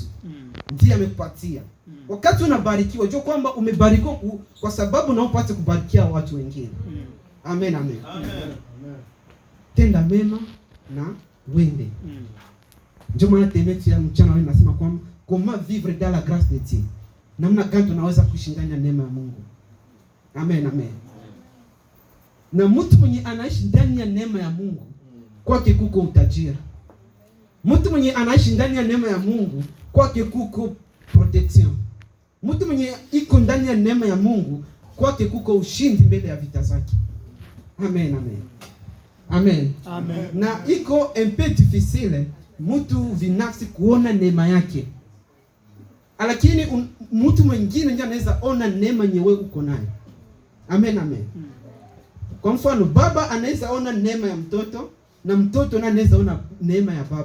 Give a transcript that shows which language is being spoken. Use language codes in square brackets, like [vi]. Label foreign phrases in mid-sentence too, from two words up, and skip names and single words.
[sw] Ndiye amekupatia. Wakati unabarikiwa, jua kwamba umebarikiwa kwa sababu na upate kubarikia watu wengine. Amen, amen. Amen. Tenda mema na wende. Ndio maana temeti ya mchana leo nasema kwamba [fr] comment vivre dans la grâce de Dieu. [sw] Namna gani tunaweza kushindana neema ya Mungu. Amen, amen. Na mtu mwenye anaishi ndani ya neema ya Mungu kwake kuko utajiri. Mtu mwenye anaishi ndani ya neema ya Mungu kwake kuko protection. Mtu mwenye iko ndani ya neema ya Mungu kwake kuko ushindi mbele ya vita zake. Amen, amen. Amen. Amen. Na iko [fr] un peu difficile [sw] mtu binafsi kuona neema yake. Lakini mtu mwingine ndiye anaweza ona neema nyewe uko nayo. Amen, amen. Kwa mfano baba anaweza ona neema ya mtoto na mtoto naye anaweza ona neema ya baba.